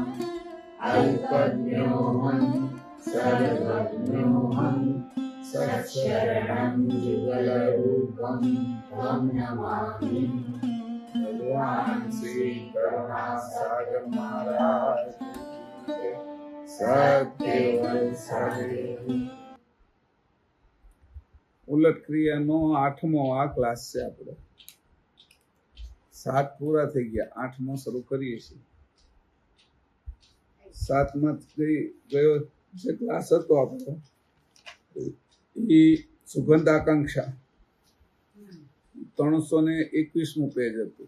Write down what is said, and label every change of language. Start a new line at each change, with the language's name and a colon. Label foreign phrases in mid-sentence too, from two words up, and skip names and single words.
Sanskrit: अल्पज्ञोऽहं सर्वज्ञोऽहं सच्चरणं युगलरूपं त्वं नमामि। भगवान श्री प्रभासागर महाराज सत्यवंशाली।
Gujarati: ઉલટ ક્રિયાનો 8મો આ ક્લાસ છે આપણો. 7 પૂરા થઈ ગયા, 8મો શરૂ કરીએ છીએ. 7માં ગયો જે ક્લાસ હતો આપણો એ સુગંધ આકાંક્ષા 321મું પેજ હતું.